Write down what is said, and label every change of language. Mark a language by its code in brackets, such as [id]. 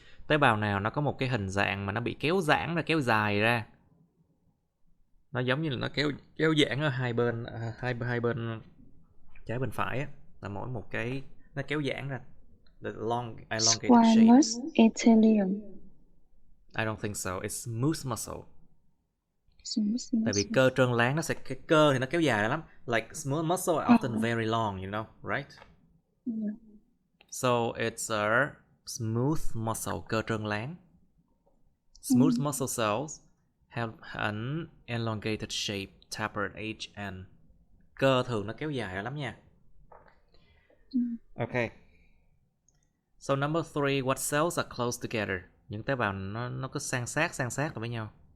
[vi] Tế bào nào nó có một cái hình dạng mà nó bị kéo giãn ra, kéo dài ra? Nó giống như là nó kéo giãn ở hai bên, hai bên trái bên phải á, là mỗi một cái nó kéo giãn ra. [en] The long elongated shape. Squamous epithelium. I don't think so. It's smooth muscle. [vi] Tại vì cơ trơn láng cái cơ thì nó kéo dài lắm. [en] Like smooth muscle are often very long, you know, right? Yeah. So it's a smooth muscle, [vi] cơ trơn láng. [en] Smooth muscle cells have an elongated shape, tapered each end. [vi] Cơ thường nó kéo dài lắm nha. [en] Okay. So number 3, what cells are close together? [vi] Những tế bào nó cứ san sát với nhau.